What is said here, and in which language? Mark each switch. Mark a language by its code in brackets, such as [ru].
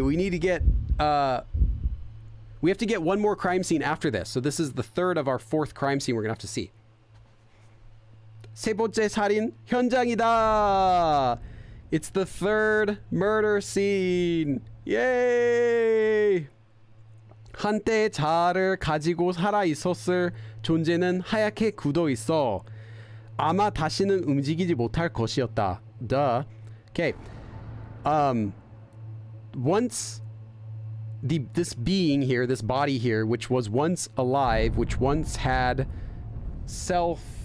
[en] We need to get we have to get one more crime scene after this. So this is the third of our fourth crime scene we're gonna have to see. [ko] 세 번째 살인 현장이다. [en] It's the third murder scene. Yay! [ko] 한때 자아를 가지고 살아 있었을 존재는 하얗게 굳어 있어. 아마 다시는 움직이지 못할 것이었다. [en] Duh. Okay. Once this being here, this body here, which was once alive, which once had self.